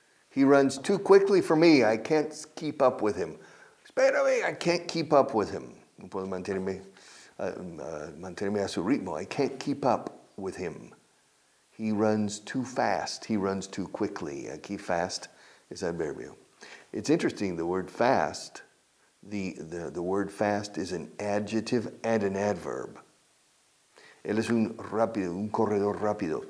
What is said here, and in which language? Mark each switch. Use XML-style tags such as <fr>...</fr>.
<en>He runs too quickly for me. I can't keep up with him. Espérame, I can't keep up with him.</en> <es>No puedo mantenerme a su ritmo.</es> <en>I can't keep up with him. He runs too fast. He runs too quickly. Aquí fast is adverbio. It's interesting, the word fast. The word fast is an adjective and an adverb.</en> <es>Él es un corredor rápido.</es>